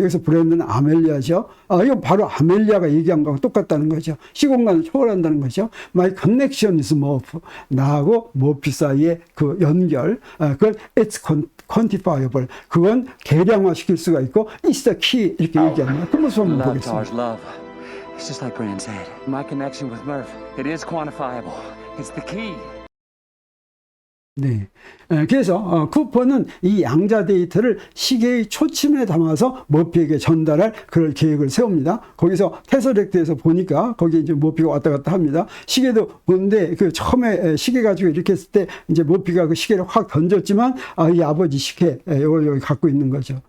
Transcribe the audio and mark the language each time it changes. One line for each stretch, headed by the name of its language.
Korean: 여기서 브랜드는 아멜리아죠. 이건 바로 아멜리아가 얘기한 거하고 똑같다는 거죠. 시공간을 초월한다는 거죠.
English: My connection is morph.
Korean: 나하고 모피 사이의 그 연결. 그걸
English: it's quantifiable.
Korean: 그건 계량화시킬 수가 있고
English: it's the key.
Korean: 이렇게 얘기합니다. 그 모습 한번 보겠습니다.
English: Love. It's just like Brand said. My connection with Murph. It is quantifiable. It's the key.
Korean: 네. 그래서 쿠퍼는 이 양자 데이터를 시계의 초침에 담아서 머피에게 전달할 그럴 계획을 세웁니다. 거기서 테서렉트에서 보니까 거기에 이제 머피가 왔다 갔다 합니다. 시계도 보는데 그 처음에 시계 가지고 이렇게 했을 때 이제 머피가 그 시계를 확 던졌지만 이 아버지 시계 이걸 여기 갖고 있는 거죠.